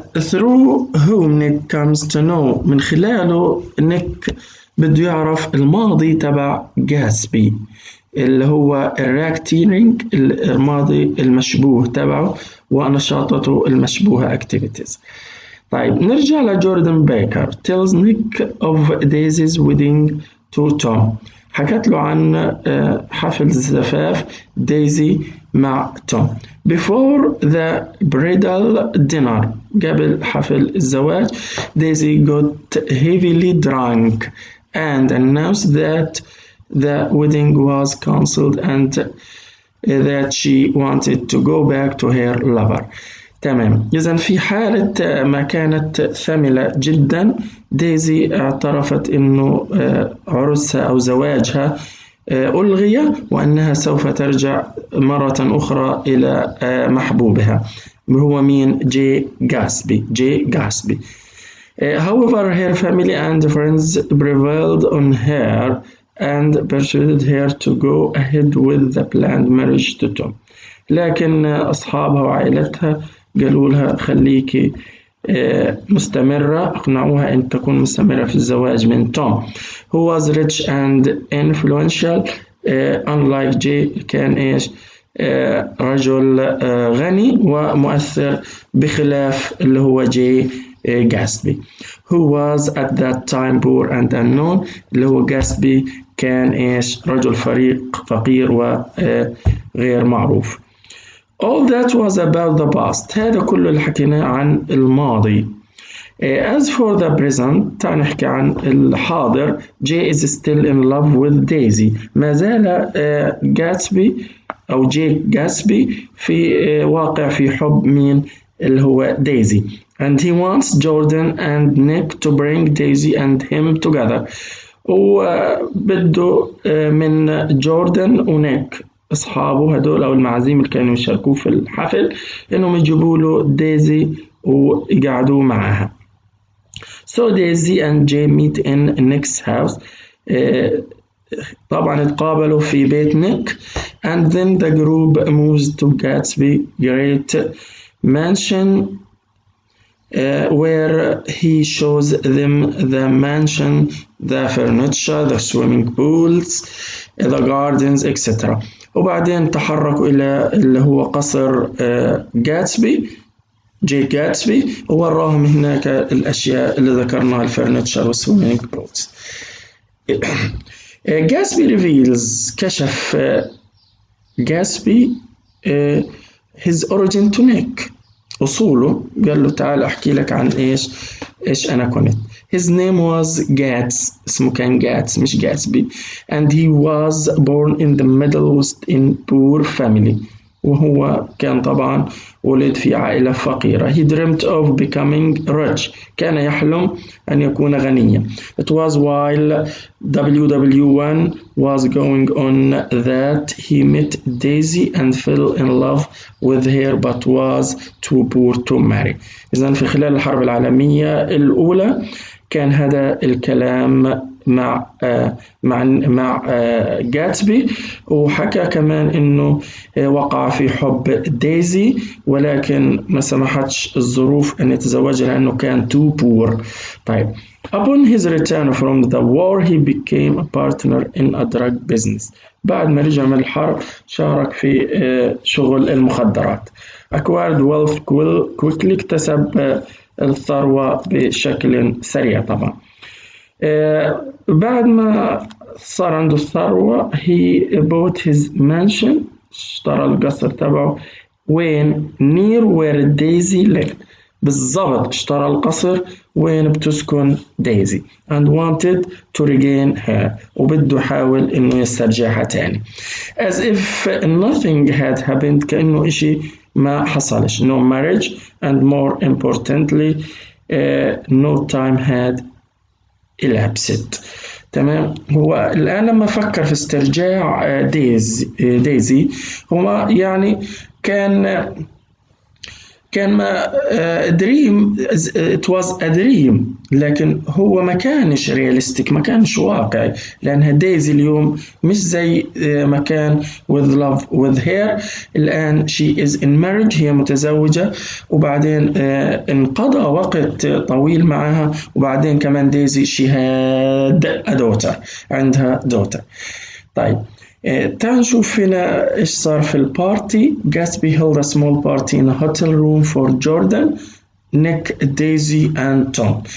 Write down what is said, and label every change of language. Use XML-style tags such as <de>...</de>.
<en>through whom Nick comes to know.</en> <ar>من خلاله نيك بده يعرف الماضي تبع جاتسبي اللي هو الراكتيرينج الماضي المشبوه تبعه ونشاطاته المشبوهة activities. طيب نرجع لجوردن بيكر.</ar> <en>tells Nick of Daisy's wedding to Tom.</en> <ar>حكت له عن حفل الزفاف دايزي مع توم.</ar> <en>before the bridal dinner.</en> <ar>قبل حفل الزواج</ar> <en>Daisy got heavily drunk and announced that the wedding was cancelled and that she wanted to go back to her lover.</en> <ar>تمام. إذن في حالة ما كانت ثملة جدا دايزي اعترفت إنه عرسها أو زواجها ألغي وأنها سوف ترجع مرة أخرى إلى محبوبها هو مين؟ جي جاسبي.</ar> <en>However, her family and friends prevailed on her and persuaded her to go ahead with the planned marriage to Tom.</en> <ar>لكن أصحابها وعائلتها قالوا لها خليكي مستمرة، أقنعوها أن تكون مستمرة في الزواج من توم</ar> <en>who was rich and influential. unlike Jay</en> <ar>كان إيش؟ رجل غني ومؤثر بخلاف اللي هو جي جاسبي</ar> <en>who was at that time poor and unknown.</en> <ar>اللي هو جاسبي كان إيش؟ رجل فقير وغير معروف.</ar> <en>All that was about the past.</en> <ar>هذا كله اللي حكيناه عن الماضي.</ar> <en>As for the present</en> <ar>تعال نحكي عن الحاضر.</ar> <en>Jay is still in love with Daisy.</en> <ar>ما زال جاسبي أو جي جاسبي في واقع في حب مين؟ اللي هو دايزي.</ar> <en>And he wants Jordan and Nick to bring Daisy and him together.</en> <ar>وبده من جوردن ونيك أصحابه هدول أو المعازيم اللي كانوا يشاركوه في الحفل إنهم يجيبوا له دايزي ويقعدوا معها.</ar> <en>So Daisy and Jay meet in Nick's house.</en> <ar>طبعا اتقابلوا في بيت نيك.</ar> <en>And then the group moves to Gatsby great mansion where he shows them the mansion, the furniture, the swimming pools, the gardens, etc.</en> <ar>وبعدين تحركوا إلى اللي هو قصر جاتسبي جي جاتسبي ووراهم هناك الأشياء اللي ذكرناها الفرنتشر والسويمينج بولز.</ar> <en>Gatsby reveals</en> <ar>كشف جاتسبي</ar> <en>his origin to Nick</en> <ar>أصوله. قال له تعال أحكي لك عن إيش أنا كنت.</ar> <en>His name was Gats.</en> <ar>اسمه كان Gats مش Gatsby.</ar> <en>And he was born in the Middle East in poor family.</en> <ar>وهو كان طبعا ولد في عائلة فقيرة.</ar> <en>He dreamt of becoming rich.</en> <ar>كان يحلم أن يكون غنيا.</ar> <en>It was while WW1 was going on that he met Daisy and fell in love with her but was too poor to marry.</en> <ar>إذن في خلال الحرب العالمية الأولى كان هذا الكلام مع جاتسبي. وحكى كمان انه وقع في حب دايزي ولكن ما سمحتش الظروف ان يتزوجها لانه كان</ar> <en>too poor.</en> <ar>طيب</ar> <en>upon his return from the war he became a partner in a drug business.</en> <ar>بعد ما رجع من الحرب شارك في شغل المخدرات.</ar> <en>acquired wealth quickly.</en> <ar>اكتسب الثروة بشكل سريع طبعا. بعد ما صار عنده الثروة</ar> <en>he bought his mansion.</en> <ar>اشترى القصر تبعه وين</ar> <en>near where Daisy lived.</en> <ar>بالضبط اشترى القصر وين بتسكن دايزي</ar> <en>and wanted to regain her.</en> <ar>وبده يحاول انه يسترجعها تاني</ar> <en>as if nothing had happened.</en> <ar>كأنه اشي ما حصلش.</ar> <en>no marriage and more importantly no time had elapsed.</en> <ar>تمام. هو الآن لما فكر في استرجاع دايزي هو يعني كان ما دريم</ar> <en>it was a dream</en> <ar>لكن هو ما كانش رياليستيك ما كانش واقعي لأنها دايزي اليوم مش زي ما كان</ar> <en>with love with her.</en> <ar>الآن</ar> <en>she is in marriage</en> <ar>هي متزوجة وبعدين انقضى وقت طويل معها وبعدين كمان دايزي</ar> <en>she had a daughter</en> <ar>عندها</ar> <en>daughter.</en> <ar>طيب تعال نشوف هنا إيش صار في البارتي.</ar> <en>Gatsby held a small party in a hotel room for Jordan, Nick, Daisy and Tom.</en>